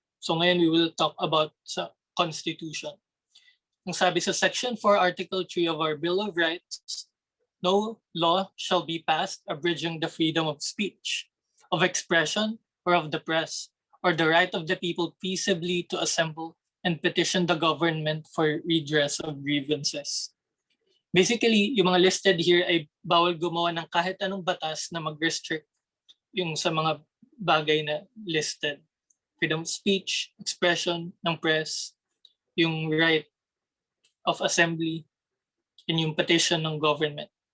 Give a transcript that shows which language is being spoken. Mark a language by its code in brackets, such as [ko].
[en] So ngayon we will talk about sa Constitution. [tl] Ang sabi sa [en] Section 4, Article 3 of our Bill of Rights, no law shall be passed abridging the freedom of speech, of expression, or of the press, or the right of the people peaceably to assemble and petition the government for redress of grievances. [tl] Basically, yung mga listed here ay bawal gumawa ng kahit anong batas na mag-restrict yung sa mga bagay na listed. [en] Freedom of speech, expression ng press, yung right of assembly, and yung petition ng government.